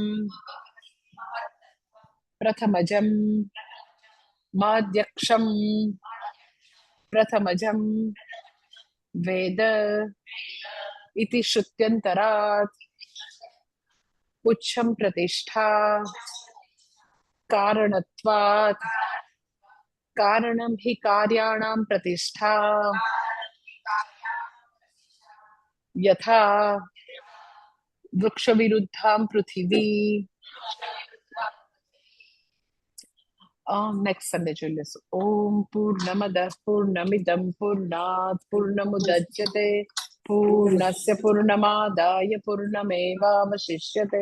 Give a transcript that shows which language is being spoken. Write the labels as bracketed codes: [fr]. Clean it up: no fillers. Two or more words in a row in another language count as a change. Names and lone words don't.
[sa] प्रथमजम माद्यक्षम प्रथमजम वेद इति श्रुत्यंतरात पुच्छम प्रतिष्ठा कारणत्वात कारणम हि कार्याणां प्रतिष्ठा यथा वृक्ष विरुद्धाम पृथिवी. [en] next Sunday [gu] જોઈ લેશું. [sa] ओम पूर्णमद पूर्णमिदम पूर्णात पूर्णमुदच्यते पूर्णस्य पूर्णमादाय पूर्णमेवावशिष्यते.